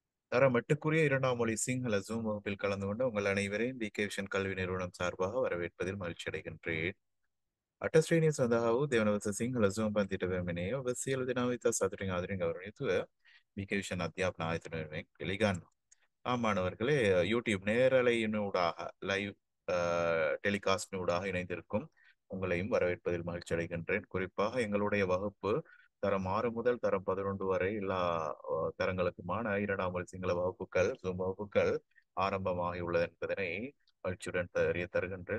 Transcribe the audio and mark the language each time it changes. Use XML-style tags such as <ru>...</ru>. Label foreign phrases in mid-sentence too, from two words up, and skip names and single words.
<ta>தரம் 8க்குரிய 2ஆம் மொழி சிங்கள ஜூம் வகுப்பில் கலந்து கொண்டு உங்கள் அனைவரையும் பிகே விஷன் கல்வி நிறுவனம் சார்பாக வரவேற்பதில் மகிழ்ச்சி அடைகின்றேன்.</ta> <si>අට ශ්‍රේණිය සඳහා වූ දෙවනවස සිංහල සුවම් පන්තිට පැමිණේ ඔබ සියලු දෙනා වෙත සතුටින් ආදරයෙන් ගෞරවයෙන් යුතුව BK විෂන් අධ්‍යාපන ආයතන වෙනුවෙන් පිළිගන්නවා.</si> <ta>மாணவர்களே, யூடியூப் நேரலையினூடாக</ta> <en>live telecast</en> <ta>இணைந்திருக்கும் உங்களையும் வரவேற்பதில் மகிழ்ச்சி அடைகின்றேன். குறிப்பாக எங்களுடைய வகுப்பு தரம் 6 முதல் தரம் 11 வரை எல்லா தரங்களுக்குமான 2ஆம் மொழி சிங்கள வகுப்புகள் ஜூம் வகுப்புகள் ஆரம்பமாகியுள்ளது என்பதனை மகிழ்ச்சியுடன் தெரிய தருகின்றேன்.</ta>